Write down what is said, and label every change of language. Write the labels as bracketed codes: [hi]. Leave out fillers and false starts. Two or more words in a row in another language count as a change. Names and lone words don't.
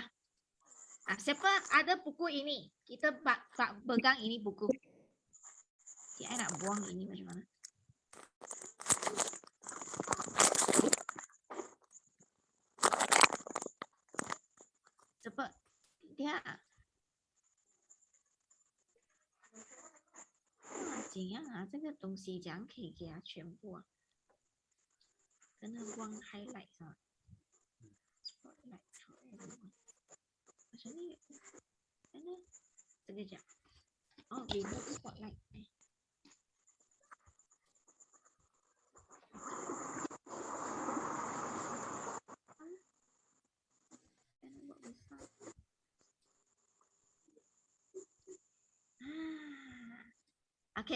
[ms] Siapa ada buku ini? Kita pegang ini buku. Saya nak buang ini macam mana? Cepat. [zh] Dia 怎样这个东西怎样可以给它全部跟它光 [en] highlight spotlight [ms] macam ni sekejap [en] remove spotlight [ms] buat besar Okay.